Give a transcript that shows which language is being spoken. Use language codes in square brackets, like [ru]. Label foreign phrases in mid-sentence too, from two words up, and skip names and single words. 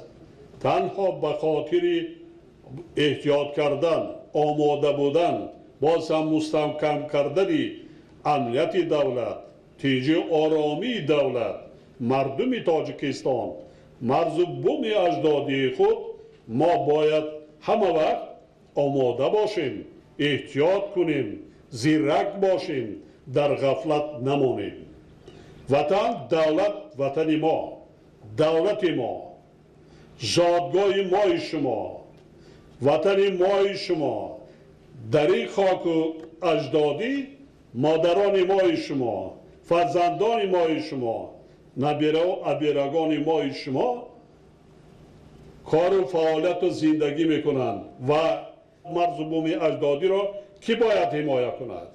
[tg] تنها به خاطر احتیاط کردن، آماده بودن، باز هم مستحکم کردن امنیت دولت، تنجی آرامی دولت، مردم تاجیکستان، مرز و بوم اجدادی خود ما باید همه وقت آماده باشیم، احتیاط کنیم، زیرک باشیم، در غفلت نمانیم. وطن دولت وطن ما، دولت ما، زادگاه ما شما، ватани мои шумо, дар ин хоку аҷдодӣ модарони мои шумо, фарзандони мои шумо, набираву абирагони мои шумо кору фаъолияту зиндагӣ мекунанд ва марзубуми аҷдодиро кӣ бояд ҳимоя кунад?